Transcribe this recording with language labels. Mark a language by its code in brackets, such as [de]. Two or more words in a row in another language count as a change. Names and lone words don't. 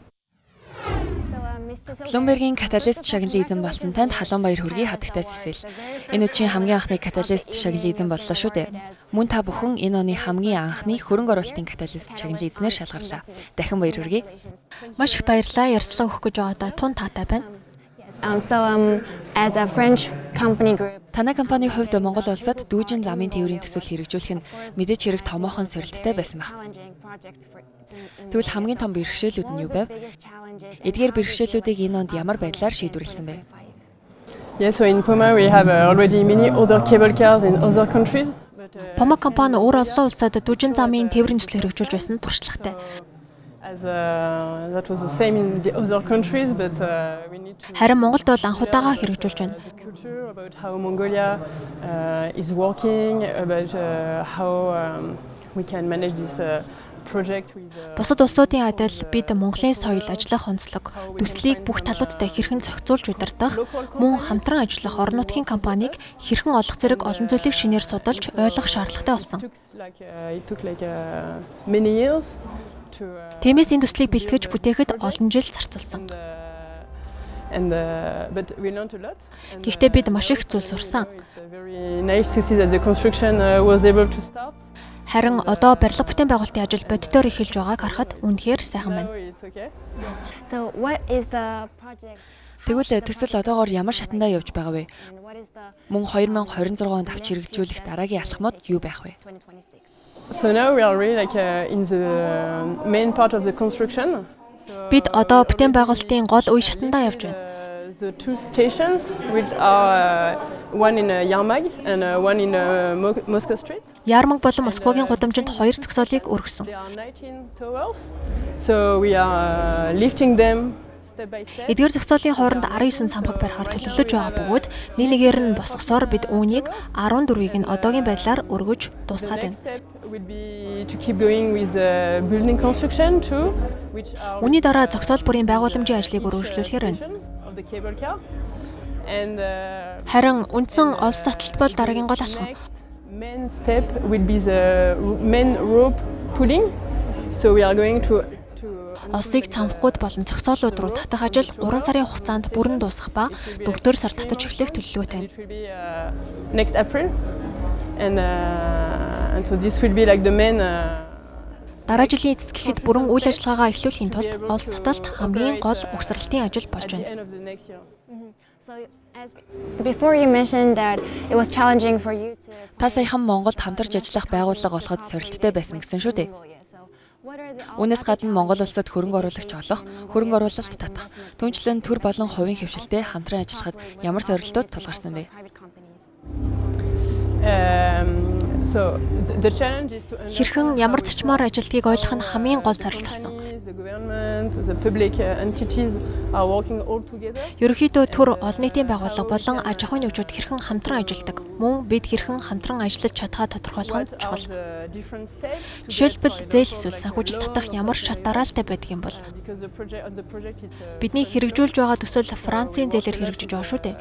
[mn] Bloomberg-ийн каталист шагналын эзэн болсон танд Халуунбаяр хүргэе хатагтай Cecile. Энэ үеийн хамгийн анхны каталист шагналын эзэн боллоо шүү дээ. Мөн та бүхэн энэ оны хамгийн анхны хөрөнгө оруулалтын каталист шагналын эзнээр шалгарлаа. Дахин баяр хүргэе. Маш их баярлалаа. Ярилцлага өгөх гэж байгаадаа тун таатай байна. [en] As a French company group. [mn] Танай компанийн хувьд Монгол улсад дүүжин замын тээврийн төсөл хэрэгжүүлэх нь мэдээж хэрэг томоохон сорилттой байсан баг. Тэгвэл хамгийн том бэрхшээлүүд нь юу байв? Эдгээр бэрхшээлүүдийг энэ онд ямар байдлаар шийдвэрлсэн бэ? [en] Yes, so in Pomo we have already many other cable cars in other countries. [mn] Pomo компани өөр олон улсад дүүжин замын тээврийн төсөл хэрэгжүүлж байсан туршлагатай. [en] That was the same in the other countries, but we need to. [mn] Харин Монголд бол анх удаага хэрэгжүүлж байна. [en] About how Mongolia is working, about how we can manage this project with. [mn] Бусад улсуудын адил бид Монголын соёл, ажиллах онцлог, төслийг бүх талуудтай хэрхэн зохицуулж удирдах, мөн хамтран ажиллах орон нутгийн компанийг хэрхэн олох зэрэг олон зүйлийг шинээр судалж ойлгох шаардлагатай болсон. [en] It took like many years. [mn] Тиймээс энэ төслийг бэлтгэж бүтээхэд олон жил зарцуулсан. Гэхдээ бид маш их зүйл сурсан. Харин одоо барилга бүтээн байгуулалтын ажил бодитоор эхэлж байгааг харахад үнэхээр сайхан байна. Тэгвэл төсөл одоогоор ямар шатандаа явж байгаа вэ? Мөн 2026 онд авч хэрэгжүүлэх дараагийн алхмууд юу байх вэ? [en] So now we are really like in the main part of the construction. [mn] Бид одоо бүтээн байгуулалтын гол үе шатандаа явж байна. [en] The two stations with one in Yarmag and one in Moscow Street. [mn] Ярмаг болон Москвагийн гудамжинд 2 зогсоолыг өргөсөн. [en] So we are lifting them. [mn] Эдгээр зогсоолын хооронд 19 самбаг барихаар төлөвлөж байгаа бөгөөд нэг нэгээр нь босгосоор бид үүнийг 14-ийг нь одоогийн байдлаар өргөж дуусгаад байна. Үүний дараа зогсоол бүрийн байгууламжийн ажлыг өргөжлүүлэхээр байна. Харин үндсэн олс таталт бол дараагийн гол алхам. [en] Main step will be the main rope pulling. So we are going to [mn] Олсыг цамхгууд болон зогсоолууд руу татах ажил 3 сарын хугацаанд бүрэн дуусах ба 4-р сар татаж эхлэх төлөвлөгөөтэй байна. [en] Next April and so this will be like the main [mn] Дараа жилийн эцэс гэхэд бүрэн үйл ажиллагаагаа эхлүүлэхийн тулд Олс таталт хамгийн гол угсралтын ажил болж байна. [en] Before you mentioned that it was challenging for you to [mn] Та саяхан Монголд хамтарч ажиллах байгууллага олоход сорилттой байсан гэсэн шүү дээ. Үүнээс гадна Монгол улсад хөрөнгө оруулагч олох, хөрөнгө оруулалт татах, түнчлэн төр болон хувийн хөвшилтэй хамтран ажиллахад ямар сорилтууд тулгарсан бэ? [en] So the challenge is to [mn] Хэрхэн ямар зочмоор ажилтгийг ойлгох нь хамгийн гол сорилт болсон. [en] the government, the public entities are working all together. [mn] Ерөнхийдөө төр олон нийтийн байгууллага болон аж ахуйн нэгжүүд хэрхэн хамтран ажилладаг, мөн бид хэрхэн хамтран ажиллаж чадхаа тодорхойлох нь чухал. Жишээлбэл зээл эсвэл санхүүжилт татах ямар шат дараалтай байдаг юм бол бидний хэрэгжүүлж байгаа төсөл Францын зээлээр хэрэгжиж байгаа шүү дээ.